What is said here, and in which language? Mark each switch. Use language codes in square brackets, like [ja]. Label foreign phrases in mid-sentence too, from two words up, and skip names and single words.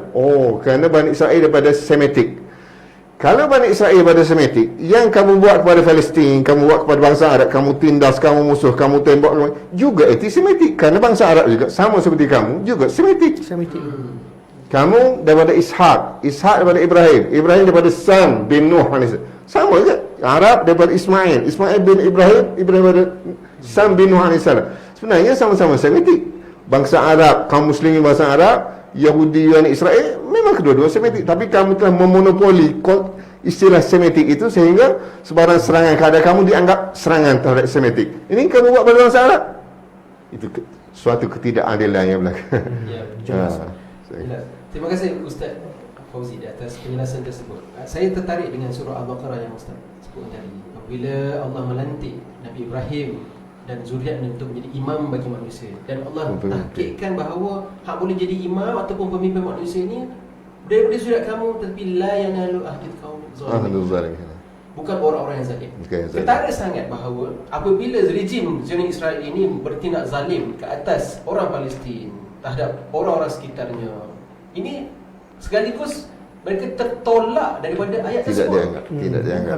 [ms] Kerana Bani Israel daripada Semitik. Kalau Bani Israel daripada Semitik, yang kamu buat kepada Palestin, kamu buat kepada bangsa Arab, kamu tindas, kamu musuh, kamu tembak, juga antisemitik. Kerana bangsa Arab juga sama seperti kamu, juga Semitik. Kamu daripada Ishak daripada Ibrahim daripada Sam bin Nuh, sama juga. Arab daripada Ismail bin Ibrahim daripada Sam bin Nuh AS. Sebenarnya sama-sama Semitik. Bangsa Arab, kaum muslimin bangsa Arab, Yahudi dan Israel, memang kedua-dua Semitik. Tapi kamu telah memonopoli istilah Semitik itu sehingga sebarang serangan kepada kamu dianggap serangan terhadap Semitik. Ini kamu buat pada bangsa Arab. Itu suatu ketidakadilan yang berlaku. Ya, jelas. Terima kasih Ustaz Fauzi di atas penjelasan tersebut. Saya tertarik dengan surah Al-Baqarah yang Ustaz sebut tadi. Apabila Allah melantik Nabi Ibrahim dan zuriatnya untuk menjadi imam bagi manusia, dan Allah tahkikkan bahawa hak boleh jadi imam ataupun pemimpin manusia ini daripada zuriat kamu, tapi [ar] لا ينال عهدي القوم الظالمين. [ms] Bukan orang-orang yang zalim. Ketara sangat bahawa apabila rejim Zionis Israel ini bertindak zalim ke atas orang Palestin terhadap orang-orang sekitarnya, ini sekaligus mereka tertolak daripada ayat tersebut. Tidak dianggap.